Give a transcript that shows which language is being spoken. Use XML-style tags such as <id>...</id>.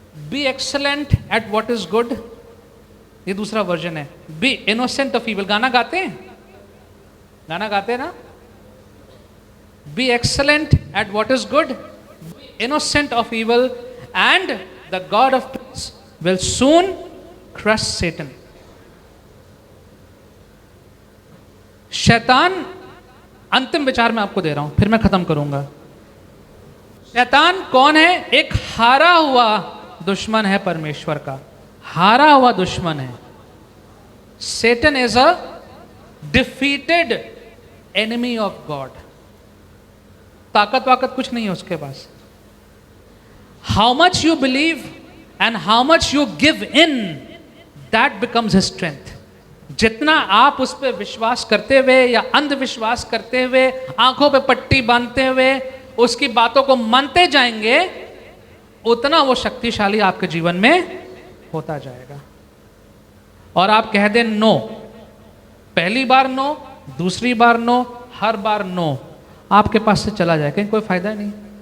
<en>be excellent at what is good,</en> <hi>ये दूसरा version है।</hi> <en>be innocent of evil,</en> <hi>गाना गाते हैं, गाना गाते हैं ना?</hi> <en>Be excellent at what is good, innocent of evil, and the God of peace will soon crush Satan.</en> <hi>शैतान, अंतिम विचार मैं आपको दे रहा हूं, फिर मैं खत्म करूंगा। शैतान कौन है? एक हारा हुआ दुश्मन है परमेश्वर का, हारा हुआ दुश्मन है।</hi> <en>Satan is a defeated enemy of God.</en> <hi>ताकत वाकत कुछ नहीं है उसके पास।</hi> <en>How much you believe and how much you give in, that becomes his strength.</en> <hi>जितना आप उस पर विश्वास करते हुए या अंधविश्वास करते हुए, आंखों पे पट्टी बांधते हुए उसकी बातों को मानते जाएंगे, उतना वो शक्तिशाली आपके जीवन में होता जाएगा। और आप कह दें नो, पहली बार नो, दूसरी बार नो, हर बार नो, आपके पास से चला जाएगा, कोई फायदा नहीं।</hi>